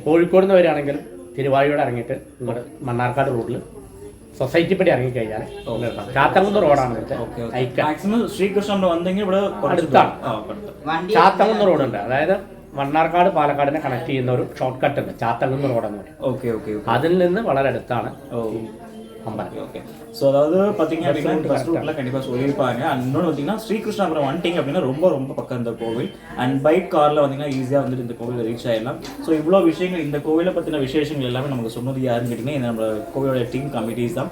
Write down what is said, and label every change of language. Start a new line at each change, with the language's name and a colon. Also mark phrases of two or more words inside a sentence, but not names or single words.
Malayalam: കോഴിക്കോട് നിന്ന് വരികയാണെങ്കിൽ തിരുവായൂരോട് ഇറങ്ങിയിട്ട് ഇവിടെ മണ്ണാർക്കാട് റോഡിൽ സൊസൈറ്റി പടി ഇറങ്ങിക്കഴിഞ്ഞാൽ ചാത്തകുന്ന് റോഡാണ്. മാക്സിമം ശ്രീകൃഷ്ണൻ വന്നെങ്കിൽ ഇവിടെ അടുത്താണ്. ചാത്തകുന്ന് റോഡുണ്ട്, അതായത് മണ്ണാർക്കാട് പാലക്കാടിനെ കണക്ട് ചെയ്യുന്ന ഒരു
English: short cut
Malayalam: ഉണ്ട്, ചാത്തകുന്ന് റോഡെന്ന് പറയും. ഓക്കെ ഓക്കെ. അതിൽ നിന്ന് വളരെ അടുത്താണ് அம்பலம்.
Tamil: ஓகே. ஸோ அதாவது பார்த்தீங்க அப்படின்னா
English: bus route
Tamil: கண்டிப்பாக சொல்லியிருப்பாங்க. அண்ட் இன்னொன்று பார்த்தீங்கன்னா ஸ்ரீகிருஷ்ணாபுரம் வந்துட்டிங்க அப்படின்னா ரொம்ப ரொம்ப பக்கம் இந்த கோவில். அண்ட்
English: bike car
Tamil: வந்தீங்கன்னா ஈஸியாக வந்துட்டு இந்த கோவிலில் ரீச் ஆகிடலாம். ஸோ இவ்வளோ விஷயங்கள் இந்த கோவிலை பற்றின விசேஷங்கள் எல்லாமே நமக்கு சொன்னது யாருன்னு கேட்டிங்கன்னா இந்த நம்ம கோவிலோட
English: team committees
Tamil: தான்.